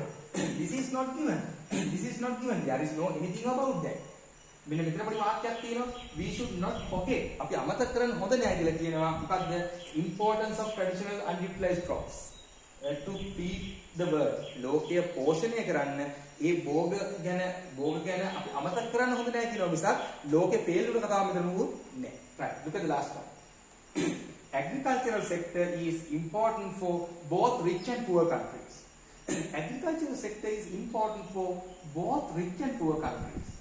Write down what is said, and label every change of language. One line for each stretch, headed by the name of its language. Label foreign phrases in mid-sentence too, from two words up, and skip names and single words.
English: This is not given. This is not given. There is no anything about that.
Sinhala: මෙන්න මෙතන පොඩි වාක්‍යයක් තියෙනවා.
English: We should not forget.
Sinhala: අපි අමතක කරන්න හොඳ නෑ කියලා කියනවා. මොකද්ද?
English: Importance of traditional unutilized crops to feed the world.
Sinhala: ලෝකය පෝෂණය කරන්න ඒ භෝග ගැන අපි අමතක කරන්න හොඳ නෑ කියනවා මිසක් ලෝකේ ෆේල් වුණ කතාව මෙතන නුත් නෑ.
English: Right. Look at the last one. Agricultural sector is important for both rich and poor countries. Agricultural sector is important for both rich and poor countries.